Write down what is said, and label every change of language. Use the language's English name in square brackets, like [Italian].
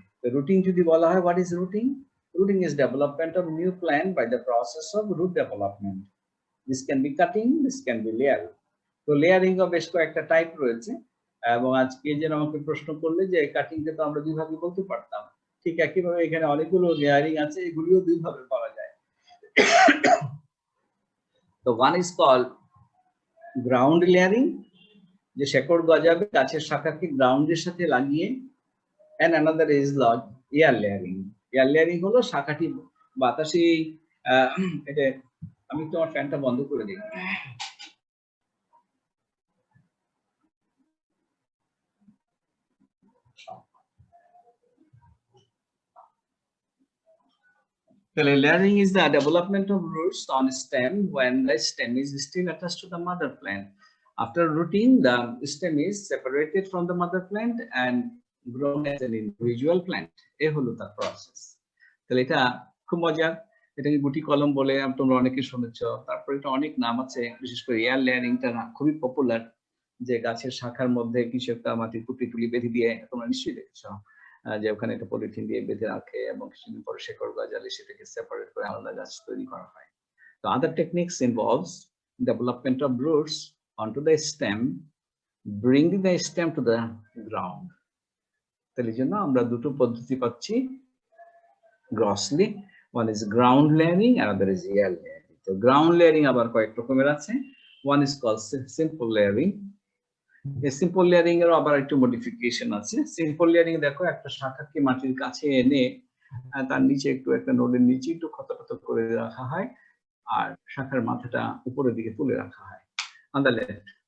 [English] The rooting [Bangla] যদি বলা হয়, [English] what is rooting? Rooting is development of new plant by the process of root development. This can be cutting, this can be layering. [Bangla] তো layering এর বেশ কয়েকটা type রয়েছে, এবং আজকে যে আমাকে প্রশ্ন করলে যে কাটিংকে তো আমরা দুই ভাবে বলতে পারতাম, ঠিক একইভাবে এখানে অনেকগুলো লেয়ারিং আছে, এগুলিও দুই ভাবে পাওয়া যায়। [English] তো one is called ground layering, [Bangla] যে শেকড় গজাবে গাছের শাখাকে গ্রাউন্ডের সাথে লাগিয়ে, [English] and another is like air layering. [Bangla] Air layering হলো শাখাটি বাতাসে, এটা আমি তোমার ফ্যানটা বন্ধ করে দিই। [English] Layering is the development of roots on stem when the stem is still attached to the mother plant. After rooting, the stem is separated from the mother plant and grown as an individual plant. [Bangla] এই হলো তার process. তাহলে এটা খুব মজার, এটাকে গুটি কলম বলে তোমরা অনেকে শুনেছো। তারপর এটা অনেক নাম আছে, বিশেষ করে এয়ার লেয়ারিংটা খুবই পপুলার, যে গাছের শাখার মধ্যে কিছু একটা মাটির পুঁটি টুলি বেঁধে দিয়ে, তোমরা নিশ্চয়ই দেখেছো যে ওখানে একটা পলিথিন দিয়ে বেঁধে রাখে, এবং কিছুদিন পরে শেকড় গজালে সেটাকে সেপারেট করে আলাদা গাছ তৈরি করা হয়। [English] তো other techniques involves development of roots onto the stem, bringing the stem to the ground. [Bangla] তাহলে জন্য আমরা দুটো পদ্ধতি পাচ্ছি [English] Grossly, one is ground layering, another is air layering. [Bangla] তো গ্রাউন্ড লেয়ারিং আবার কয়েক রকমের আছে, [English] one is called simple layering. [Bangla] এই সিম্পল লেয়ারিং এর আবার একটু মডিফিকেশন আছে। সিম্পল লেয়ারিং দেখো, একটা শাখাকে মাটির কাছে এনে তার নিচে একটা নোডের নিচে একটু ক্ষত করে রাখা হয়, আর শাখার মাথাটা উপরের দিকে তুলে রাখা হয় [English] On the left.